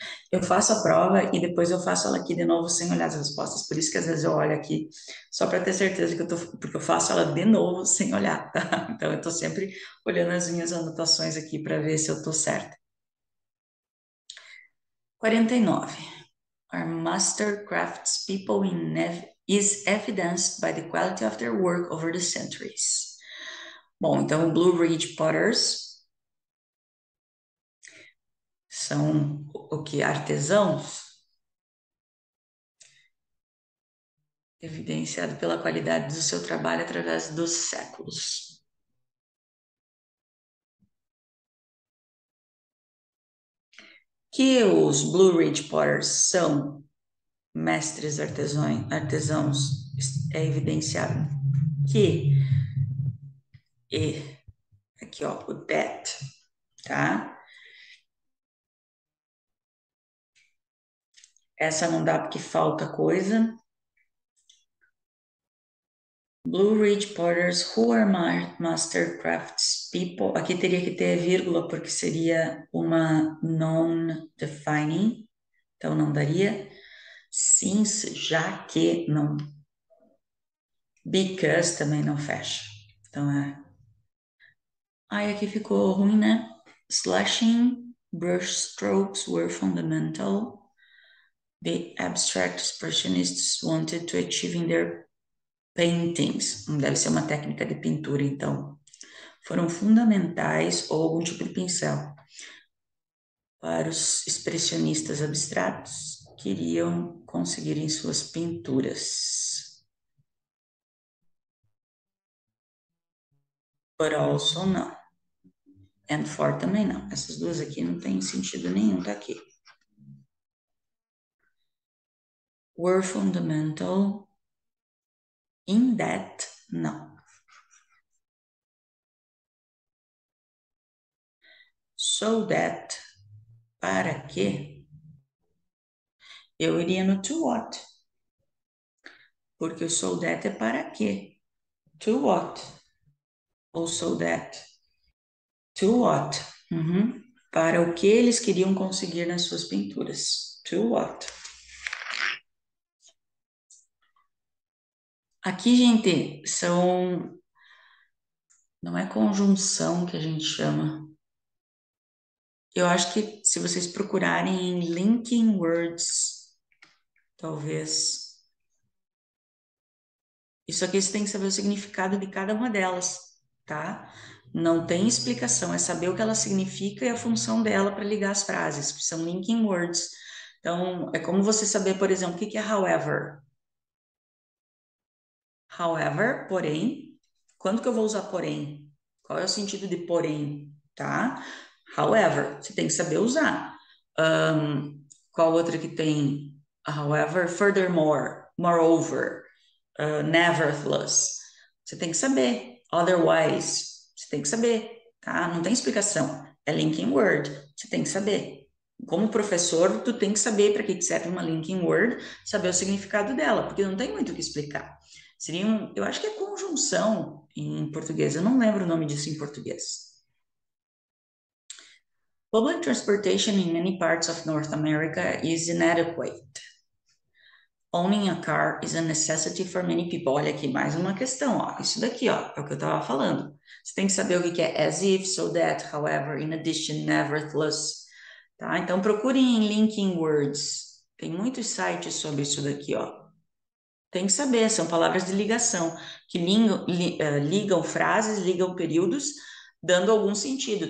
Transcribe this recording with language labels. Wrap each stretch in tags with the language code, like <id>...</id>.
<pt>Eu faço a prova e depois eu faço ela aqui de novo sem olhar as respostas. Por isso que às vezes eu olho aqui só para ter certeza que eu tô, porque eu faço ela de novo sem olhar, tá? Então eu tô sempre olhando as minhas anotações aqui para ver se eu tô certa. 49.</pt> <en>Our master craftspeople is evidenced by the quality of their work over the centuries.</en> <pt>Bom, então o Blue Ridge Potters são o que? Artesãos? Evidenciado pela qualidade do seu trabalho através dos séculos. Que os Blue Ridge Potters são mestres artesãos é evidenciado que e aqui ó, o that, tá? Essa não dá porque falta coisa.</pt> <en>Blue Ridge Potters, who are master crafts people.</en> <pt>Aqui teria que ter vírgula porque seria uma non-defining, então não daria. Since, já que, não. Because também não fecha. Então é. Aí aqui ficou ruim, né?</pt> <en>Slashing brush strokes were fundamental. The abstract expressionists wanted to achieve in their paintings.</en> <pt>Deve ser uma técnica de pintura, então. Foram fundamentais ou algum tipo de pincel. Para os expressionistas abstratos, queriam conseguir em suas pinturas.</pt> <en>But also</en> <pt>não.</pt> <en>And for</en> <pt>também não. Essas duas aqui não tem sentido nenhum, tá aqui.</pt> <en>Were fundamental in that,</en> <pt>não.</pt> <en>So that,</en> <pt>para que, eu iria no</pt> <en>to what.</en> <pt>Porque o</pt> <en>so that</en> <pt>é para que.</pt> <en>To what?</en> <pt>Ou</pt> <en>so that. To what? Uhum.</en> <pt>Para o que eles queriam conseguir nas suas pinturas.</pt> <en>To what?</en> <pt>Aqui, gente, não é conjunção que a gente chama. Eu acho que se vocês procurarem em linking words, talvez. Isso aqui você tem que saber o significado de cada uma delas, tá? Não tem explicação, é saber o que ela significa e a função dela para ligar as frases, que são linking words. Então, é como você saber, por exemplo, o que é however. However, porém, quando que eu vou usar porém? Qual é o sentido de porém, tá? However, você tem que saber usar. Qual outra que tem?</pt> <en>However, furthermore, moreover, nevertheless.</en> <pt>Você tem que saber. Otherwise, você tem que saber, tá? Não tem explicação. É linking word, você tem que saber. Como professor, tu tem que saber para que serve uma linking word, saber o significado dela, porque não tem muito o que explicar. Eu acho que é conjunção em português, eu não lembro o nome disso em português.</pt> <en>Public transportation in many parts of North America is inadequate. Owning a car is a necessity for many people.</en> <pt>Olha aqui, mais uma questão, ó. Isso daqui, ó, é o que eu estava falando. Você tem que saber o que é as if, so that, however, in addition, nevertheless. Tá? Então, procurem em linking words. Tem muitos sites sobre isso daqui, ó. Tem que saber, são palavras de ligação, que ligam frases, ligam períodos, dando algum sentido.</pt>